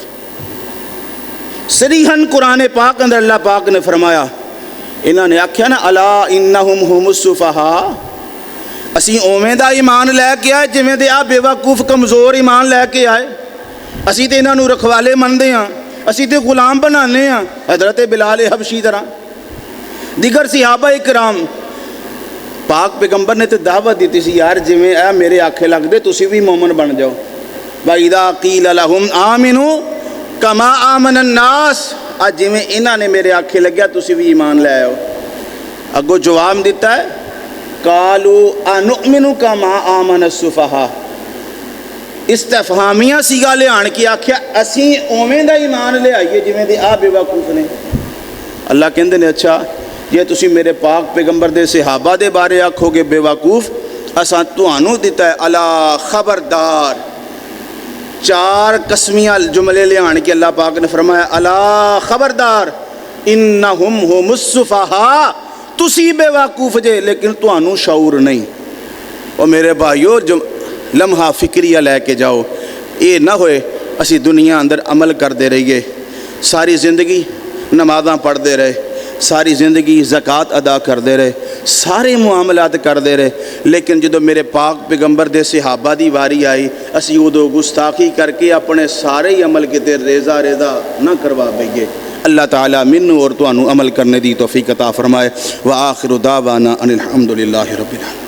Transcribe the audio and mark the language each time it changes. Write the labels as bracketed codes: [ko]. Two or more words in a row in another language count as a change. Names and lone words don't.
[pa] صریحاً قرآن پاک اندر اللہ پاک نے فرمایا، انہوں نے آکھیا نا [ar] الا انہم ہم السفہاء، [pa] اسی اوویں دا ایمان لے کے آئے جویں دے آ بے وقوف کمزور ایمان لے کے آئے، اسی تے انہوں نے رکھوالے مندے ہاں، اسی تے غلام بنانے ہیں، حضرت بلال حبشی طرح دیگر صحابہ اکرام۔ پاک پیغمبر نے تے دعوت دیتی سی، یار جویں اے میرے آکھے لگ دے تسی بھی مومن بن جاؤ، [ar] وَإِذَا قِيلَ لَهُمْ آمِنُوا كَمَا آمَنَ النَّاسِ [pa] اج جویں انہاں نے میرے آکھے لگیا تسی بھی ایمان لے آؤ. اگوں جواب دیتا ہے [ar] قَالُوا أَنُؤْمِنُ كَمَا آمَنَ السُّفَهَاءُ. [pa] استفہامیہ سیگا لے آن کے آکھیا اسی اوویں دا ایمان لے آئیے جویں دے آ بے وقوف نے. اللہ کہندے نے اچھا جے تسی میرے پاک پیغمبر دے صحابہ دے بارے آکھو گے بے وقوف اساں تانوں دیتا ہے الا خبردار. چار قسمیاں جملے لے آن کے اللہ پاک نے فرمایا الا خبردار [ar] انہم ہم السفہاء. [pa] تسی بے وقوف جے لیکن تانوں شعور نہیں. اور میرے بھائیو لمحہ فکریہ لے کے جاؤ. یہ نہ ہوئے اسی دنیا اندر عمل کردے رہیے ساری زندگی نمازاں پڑھتے رہے ساری زندگی زکوٰۃ ادا کرتے رہے سارے معاملات کرتے رہے لیکن جدو میرے پاک پیغمبر دے صحابہ دی واری آئی اسی ادو گستاخی کر کے اپنے سارے ہی عمل کیتے ریزہ نہ کروا پئیے. اللہ تعالیٰ منو اور تانوں عمل کرنے دی توفیق عطا فرمائے. [ar] وآخر دعوانا ان الحمد للہ رب العالمین.